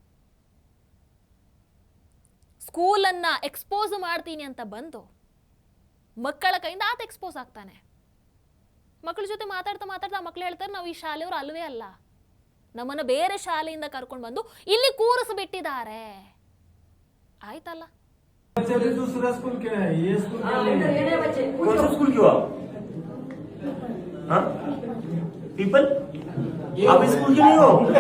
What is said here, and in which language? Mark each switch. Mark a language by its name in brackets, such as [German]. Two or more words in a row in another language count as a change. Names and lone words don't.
[Kannada] ಸ್ಕೂಲನ್ನ ಎಕ್ಸ್ಪೋಸ್ ಮಾಡ್ತೀನಿ ಅಂತ ಬಂದು ಮಕ್ಕಳ ಕೈಯಿಂದ ಆತ ಎಕ್ಸ್ಪೋಸ್ ಆಗ್ತಾನೆ. ಮಕ್ಕಳ ಜೊತೆ ಮಾತಾಡ್ತಾ ಮಾತಾಡ್ತಾ ಮಕ್ಕಳು ಹೇಳ್ತಾರೆ, ನಾವು ಈ ಶಾಲೆಯವರು ಅಲ್ವೇ ಅಲ್ಲ, ನಮ್ಮನ್ನ ಬೇರೆ ಶಾಲೆಯಿಂದ ಕರ್ಕೊಂಡು ಬಂದು ಇಲ್ಲಿ ಕೂರಿಸ್ಬಿಟ್ಟಿದ್ದಾರೆ. ಆಯ್ತಲ್ಲ, [Hindi] दूसरा स्कूल क्या है? ये स्कूल कौन सा स्कूल क्यों? हाँ पीपल आप स्कूल के नहीं हो?